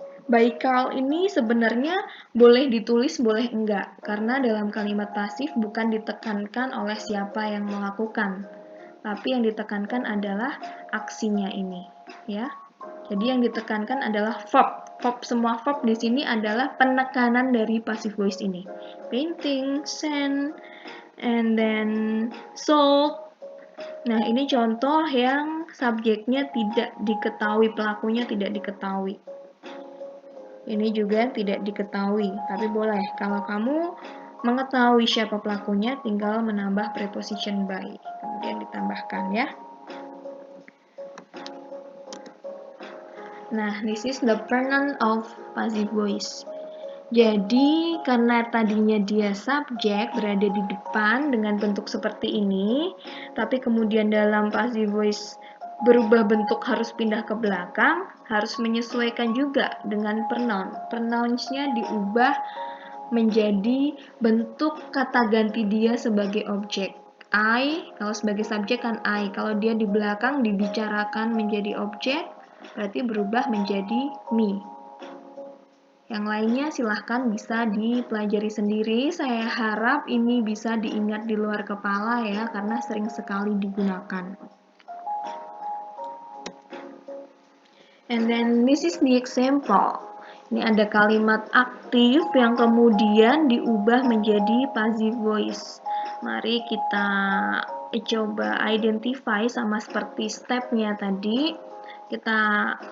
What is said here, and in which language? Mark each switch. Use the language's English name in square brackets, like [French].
[Indonesian] By Carl ini sebenarnya boleh ditulis, boleh enggak, karena dalam kalimat pasif bukan ditekankan oleh siapa yang melakukan, tapi yang ditekankan adalah aksinya ini, ya. Jadi yang ditekankan adalah verb. Semua verb di sini adalah penekanan dari passive voice ini. [English] Painting, sand, and then salt. [Indonesian] Nah, ini contoh yang subjeknya tidak diketahui, pelakunya tidak diketahui. Ini juga tidak diketahui, tapi boleh. Kalau kamu mengetahui siapa pelakunya, tinggal menambah preposition by. Kemudian ditambahkan ya. [English] Nah, this is the pronoun of passive voice. [Indonesian] Jadi, karena tadinya dia subjek berada di depan dengan bentuk seperti ini, tapi kemudian dalam passive voice berubah bentuk harus pindah ke belakang, harus menyesuaikan juga dengan pronoun. Pronouns-nya diubah menjadi bentuk kata ganti dia sebagai objek. I, kalau sebagai subjek kan I. Kalau dia di belakang dibicarakan menjadi objek, berarti berubah menjadi me. Yang lainnya silahkan bisa dipelajari sendiri. Saya harap ini bisa diingat di luar kepala ya, karena sering sekali digunakan. [English] And then this is the example. [Indonesian] Ini ada kalimat aktif yang kemudian diubah menjadi passive voice. Mari kita coba identify sama seperti stepnya tadi. Kita